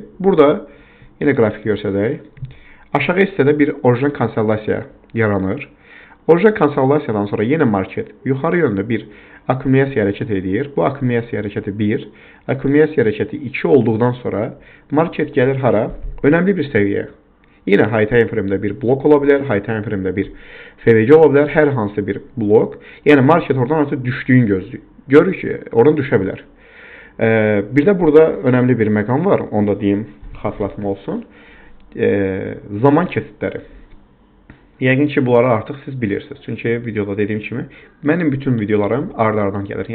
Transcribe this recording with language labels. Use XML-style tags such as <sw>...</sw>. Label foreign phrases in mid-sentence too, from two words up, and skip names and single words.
<az>Burada yenə qrafik görsədək. Aşağı hissədə bir orijinal konsolidasiya yaranır. Orijinal konsolidasiyadan sonra yenə market yuxarı yönlü bir akkumulyasiya hərəkət edir. Bu akkumulyasiya hərəkəti 1, akkumulyasiya hərəkəti 2 olduqdan sonra market gəlir hara? Önəmli bir səviyyə. Yine</az> <en>high time frame-</en> <az>də bir blok ola bilər,</az> <en>high time frame-</en> <az>də bir FVG ola bilər, hər hansı bir blok. Yəni market oradan artıq düşdüyünü gözləyir. Görür ki, oradan düşə bilər. Bir də burada önəmli bir məqam var, onu da deyim, xatırlatma olsun. Zaman keçidləri. Yəqin ki, bunları artıq siz bilirsiniz. Çünki videoda dediyim kimi, mənim bütün videolarım ard-ardan gəlir.</az>